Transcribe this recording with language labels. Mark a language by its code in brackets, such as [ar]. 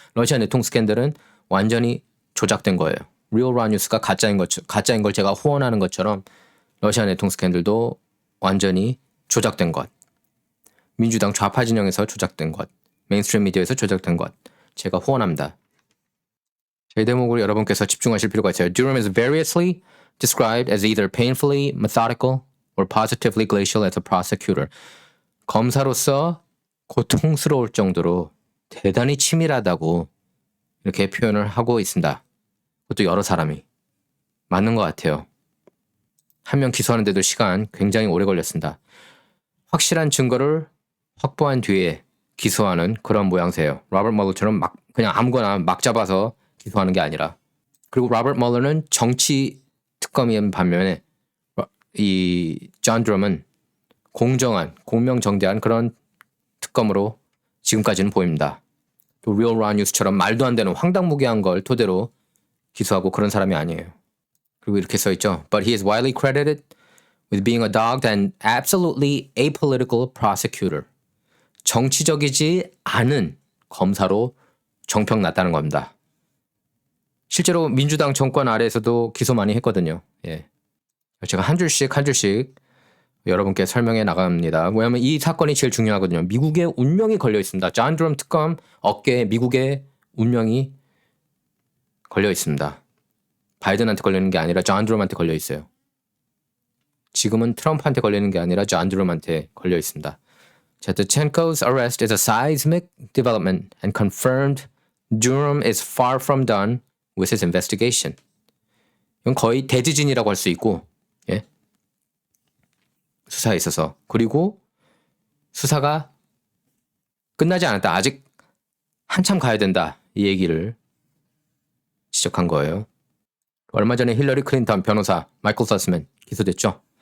[ko] 러시아 내통 스캔들은 완전히 조작된 거예요. 리얼 라 뉴스가 가짜인 걸 제가 호언하는 것처럼 러시아 내통 스캔들도 완전히 조작된 것. 민주당 좌파 진영에서 조작된 것. 메인스트림 미디어에서 조작된 것. 제가 호언합니다. 이 대목으로 여러분께서 집중하실 필요가 있어요. [en] Durham is variously described as either painfully methodical or positively glacial as a prosecutor. [ko] 검사로서 고통스러울 정도로 대단히 치밀하다고 이렇게 표현을 하고 있습니다. 그것도 여러 사람이. 맞는 것 같아요. 한 명 기소하는데도 시간 굉장히 오래 걸렸습니다. 확실한 증거를 확보한 뒤에 기소하는 그런 모양새예요. 로버트 멀러처럼 그냥 아무거나 막 잡아서 기소하는 게 아니라. 그리고 로버트 멀러는 정치 특검인 반면에 이 존 드럼은 공명정대한 그런 특검으로 지금까지는 보입니다. 또 리얼 라 뉴스처럼 말도 안 되는 황당무계한 걸 토대로 기소하고 그런 사람이 아니에요. 그리고 이렇게 써있죠. [en] But he is widely credited with being a dogged and absolutely apolitical prosecutor. [ko] 정치적이지 않은 검사로 정평났다는 겁니다. 실제로 민주당 정권 아래에서도 기소 많이 했거든요. 예. 제가 한 줄씩 여러분께 설명해 나갑니다. 왜냐하면 이 사건이 제일 중요하거든요. 미국의 운명이 걸려 있습니다. 존 드럼 특검 어깨에 미국의 운명이 걸려 있습니다. 바이든한테 걸리는 게 아니라 존 드럼한테 걸려 있어요. 지금은 트럼프한테 걸리는 게 아니라 존 드럼한테 걸려 있습니다. [en] 자, Tchenko's arrest is a seismic development and confirmed Durham is far from done with his investigation. [ko] 이건 거의 대지진이라고 할 수 있고, 예? 수사에 있어서. 그리고 수사가 끝나지 않았다. 아직 한참 가야 된다. 이 얘기를 지적한 거예요. 얼마 전에 힐러리 클린턴 변호사 마이클 서스맨 기소됐죠.